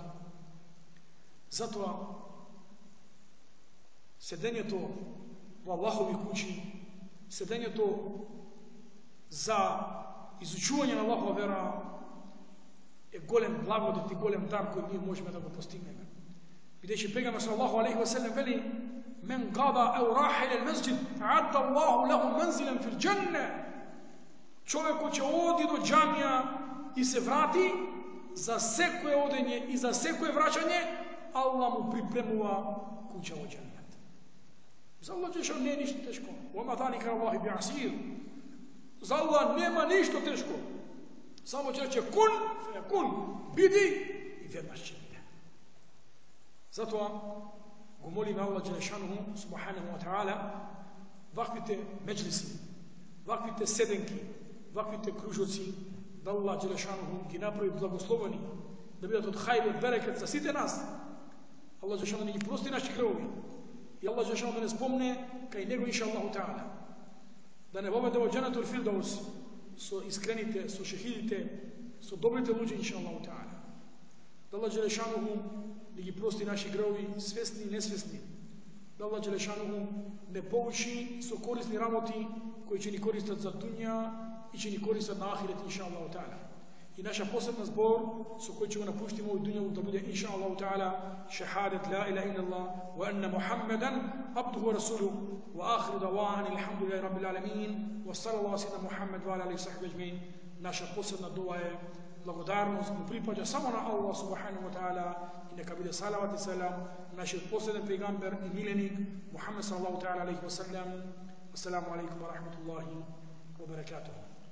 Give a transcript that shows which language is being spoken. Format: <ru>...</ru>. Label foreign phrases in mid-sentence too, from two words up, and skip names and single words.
<mk>Затоа седењето во Аллахови куќи, седењето за изучување на Аллахова вера е голем благодет и голем дар кој ние можеме да го постигнеме. Бидејќи пегамбер</mk> <ar>صلى الله عليه وسلم</ar> <mk>вели:</mk> <ar>من غدا أو راح إلى المسجد أعد الله له منزلا في الجنة.</ar> <mk>Човек кој ќе оди до џамија и се врати, за секое одење и за секое враќање, Аллах му припремува куќа во џеннет. За Аллах џелешану не е ништо тешко.</mk> <ar>وما ذلك الله بعسير.</ar> <mk>За Аллах нема ништо тешко. Само ќе рече</mk> <ar>كن فيكون,</ar> <mk>биди и веднаш ќе биде. Затоа го молиме Аллах џелешану</mk> <ar>سبحانه وتعالى</ar> <mk>ваквите меџлиси, ваквите седенки, ваквите кружоци, да Аллах џелешану ги направи благословени, да бидат од хајр, од берекет за сите нас. Аллах џелешану да ги прости наши гревови и Аллах џелешану да не спомне кај него</mk> <ar>إن شاء الله تعالى,</ar> <mk>да не воведе во</mk> <ar>جنة الفردوس</ar> <mk>со искрените, со шехидите, со добрите луѓе</mk> <ar>إن شاء الله تعالى.</ar> <mk>Да Аллах џелешану да ги прости наши гревови, свесни и несвесни. Да Аллах џелешану не поучи со корисни работи кои ќе ни користат за дуња и ќе ни користат на ахирет</mk> <ar>إن شاء الله تعالى.</ar> <mk>И наша посебна збор со кој ќе го напуштиме овој дуњалук да биде</mk> <ar>إن شاء الله تعالى شهادة لا إله إلا الله وأن محمدا عبده ورسوله وآخر دعوانا الحمد لله رب العالمين وصلى الله على سيدنا محمد وعلى آله وصحبه أجمعين.</ar> <mk>Наша посебна дуа е благодарност му припаѓа само на Аллах</mk> <ar>سبحانه وتعالى</ar> <mk>и нека биде салават и селам нашиот последен пејгамбер и миленик Мухаммад</mk> <ar>صلى الله تعالى عليه وسلم. السلام عليكم ورحمة الله وبركاته.</ar>